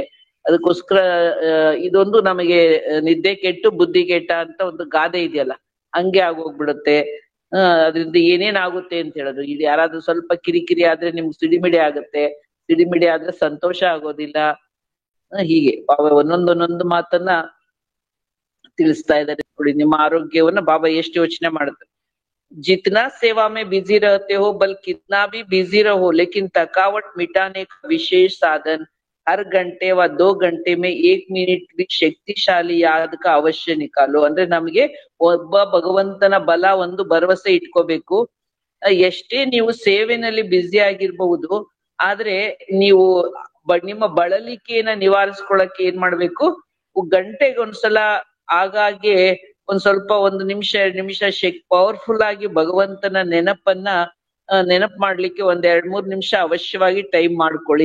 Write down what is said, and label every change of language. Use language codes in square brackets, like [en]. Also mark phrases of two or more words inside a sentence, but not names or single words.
[kn] ಅದಕ್ಕೋಸ್ಕರ ಇದೊಂದು ನಮಗೆ ನಿದ್ದೆ ಕೆಟ್ಟು ಬುದ್ಧಿ ಕೆಟ್ಟ ಅಂತ ಒಂದು ಗಾದೆ ಇದೆಯಲ್ಲ, ಹಂಗೆ ಆಗೋಗ್ಬಿಡುತ್ತೆ. ಅದ್ರಿಂದ ಏನೇನ್ ಆಗುತ್ತೆ ಅಂತ ಹೇಳೋದು. ಇದು ಯಾರಾದ್ರೂ ಸ್ವಲ್ಪ ಕಿರಿಕಿರಿ ಆದ್ರೆ ನಿಮ್ಗೆ ಸಿಡಿಮಿಡಿ ಆಗುತ್ತೆ, ಸಿಡಿಮಿಡಿ ಆದ್ರೆ ಸಂತೋಷ ಆಗೋದಿಲ್ಲ. ಹೀಗೆ ಬಾಬಾ ಒಂದೊಂದೊಂದೊಂದು ಮಾತನ್ನ ತಿಳಿಸ್ತಾ ಇದ್ದಾರೆ ನೋಡಿ. ನಿಮ್ಮ ಆರೋಗ್ಯವನ್ನ ಬಾಬಾ ಎಷ್ಟು ಯೋಚನೆ ಮಾಡುತ್ತೆ. [hi] जितना सेवा में बिजी रहते हो, बल कितना भी बिजी रहो, लेकिन थकावट मिटाने का विशेष साधन हर घंटे व 2 घंटे में 1 मिनिट भी शक्तिशाली याद का अवश्य निकालो. [kn] ಅಂದ್ರೆ ನಮ್ಗೆ ಒಬ್ಬ ಭಗವಂತನ ಬಲ ಒಂದು ಭರವಸೆ ಇಟ್ಕೋಬೇಕು. ಎಷ್ಟೇ ನೀವು ಸೇವೆನಲ್ಲಿ ಬ್ಯುಸಿ ಆಗಿರ್ಬಹುದು, ಆದ್ರೆ ನೀವು ನಿಮ್ಮ ಬಳಲಿಕೆಯನ್ನ ನಿವಾರಿಸ್ಕೊಳಕ್ಕೆ ಏನ್ ಮಾಡ್ಬೇಕು, ಗಂಟೆಗೊಂದ್ಸಲ ಆಗಾಗ್ಗೆ ಒಂದ್ ಸ್ವಲ್ಪ 1 ನಿಮಿಷ ಪವರ್ಫುಲ್ ಆಗಿ ಭಗವಂತನ ನೆನಪನ್ನ ನೆನಪು ಮಾಡ್ಲಿಕ್ಕೆ 2-3 ನಿಮಿಷ ಅವಶ್ಯವಾಗಿ ಟೈಮ್ ಮಾಡ್ಕೊಳ್ಳಿ.